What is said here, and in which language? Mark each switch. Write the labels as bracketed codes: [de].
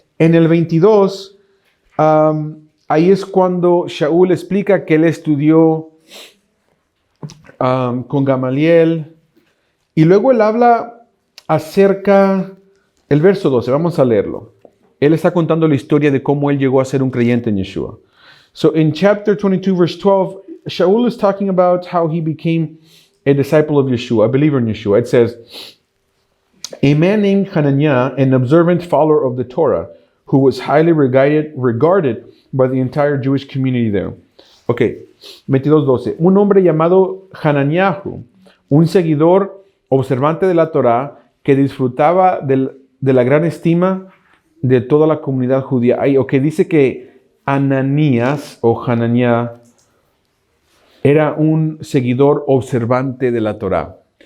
[es] En el 22, ahí es cuando Shaul explica que él estudió con Gamaliel. Y luego él habla acerca, el verso 12, vamos a leerlo. Él está contando la historia de cómo él llegó a ser un creyente en Yeshua. [en] So in chapter 22, verse 12, Shaul is talking about how he became a disciple of Yeshua, a believer in Yeshua. It says, "A man named Hananiah, an observant follower of the Torah, who was highly regarded by the entire Jewish community there." Ok, 22:12. [es] Un hombre llamado Hananiahu, un seguidor observante de la Torah, que disfrutaba de la gran estima de toda la comunidad judía. Ahí, ok, dice que Ananías o Hananiah era un seguidor observante de la Torah.